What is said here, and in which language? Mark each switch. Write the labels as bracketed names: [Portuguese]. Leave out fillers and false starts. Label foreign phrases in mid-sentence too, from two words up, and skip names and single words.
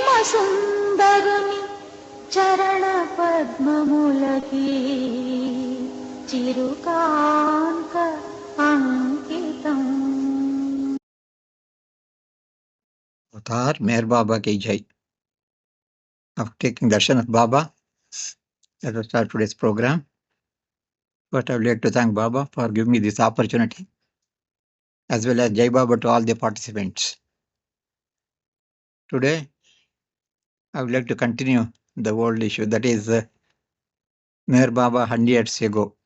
[Telugu] సుందరుని చరణ పద్మములకి చిరుకాంత అంకితం. [Hindi] Avatar Meher Baba ki jai. [English] After taking darshan of Baba, let us start today's program. First, I would like to thank Baba for giving me this opportunity, as well as Jai Baba to all the participants. Today, I would like to continue the old issue, that is Meher Baba 100 years ago.